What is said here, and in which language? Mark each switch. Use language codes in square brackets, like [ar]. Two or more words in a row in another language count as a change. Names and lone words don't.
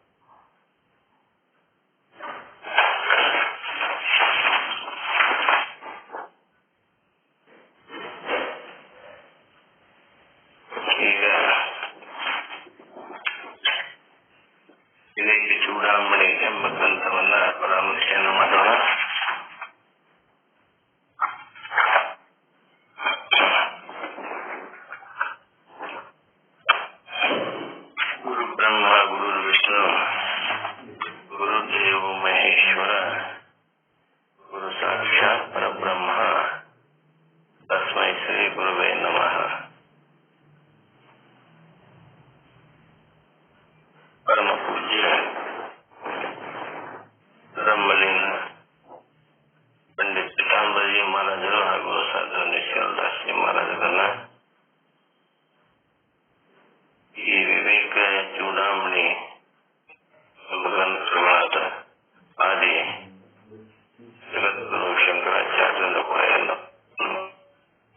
[kn] ಈಗ ವಿವೇಕಿ ಚೂಡಾಮಣಿ ಎಂಬ ಗ್ರಂಥವನ್ನ ಪರಾಮರ್ಶೆಯನ್ನು ಮಾಡೋಣ. [sa] ಗುರು ಬ್ರಹ್ಮ, ಗುರು ವಿಷ್ಣು, ಗುರುದೇವ ಮಹೇಶ್ವರ, ಗುರು ಸಾಕ್ಷಾತ್ ಪರಬ್ರಹ್ಮ, ತಸ್ಮೈ ಶ್ರೀ ಗುರುವೇ ನಮಃ. [kn] ಪರಮ ಪೂಜ್ಯ ಬ್ರಹ್ಮಲೀನ ಪಂಡಿತ್ ಪೀತಾಂಬರಿ ಮಹಾರಾಜರು ಹಾಗೂ ಸಾಧು ನಿಶ್ಚಲದಾಸಿ ಮಹಾರಾಜರನ್ನ ಈ ವಿವೇಕ ಚೂಡಾಮಣಿ ಗ್ರಂಥಗಳಾದ ಆದಿ ಜಗದ್ಗುರು ಶಂಕರಾಚಾರ್ಯರಿಂದ ಕೂಡ